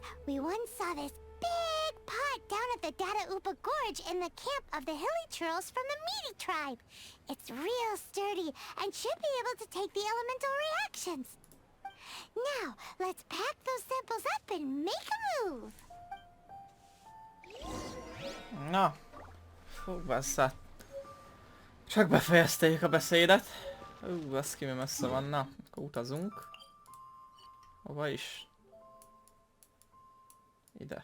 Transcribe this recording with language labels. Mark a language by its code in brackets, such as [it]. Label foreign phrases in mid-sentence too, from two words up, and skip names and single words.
[en] We once saw this big pot down at the Data Upa Gorge in the camp of the Hilly Churls from the Meaty tribe. It's real sturdy and should be able to take the elemental reactions. Now, let's pack those samples up and make a move. [hu] Na. Fú, basszát. Csak befejezték a beszédet. Baszki, mi messze van. Na, akkor utazunk. Hova is? Ide.